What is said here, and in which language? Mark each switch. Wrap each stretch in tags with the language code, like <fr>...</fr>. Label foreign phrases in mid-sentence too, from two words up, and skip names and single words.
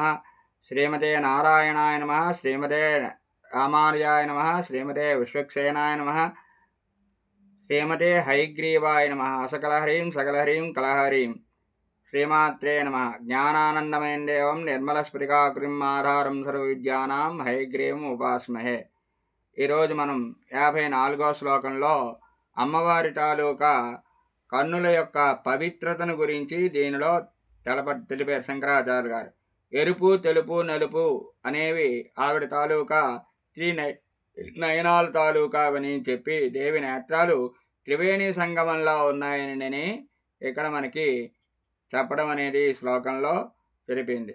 <sa>श्रीमते नारायणाय नमः। श्रीमते रामानुजाय नमः। श्रीमते विश्वक्सेनाय नमः। श्रीमते हयग्रीवाय नमः। असकलहरीं सकलहरीं कलहरीं श्रीमात्रे नमः। ज्ञानानन्दमयं देवं निर्मलस्फटिकाकृतिम् आधारं सर्वविद्यानां हयग्रीवम् उपास्महे।</sa> <te>ఈరోజు మనం 54వ శ్లోకంలో అమ్మవారి తాలూకా కన్నుల యొక్క పవిత్రతను గురించి దీనిలో తెలిపారు శంకరాచార్య గారు. ఎరుపు, తెలుపు, నలుపు అనేవి ఆవిడ తాలూకా నయనాల తాలూకా అని చెప్పి దేవి నేత్రాలు త్రివేణి సంగమంలో ఉన్నాయని ఇక్కడ మనకి చెప్పడం అనేది ఈ శ్లోకంలో తెలిపింది.</te>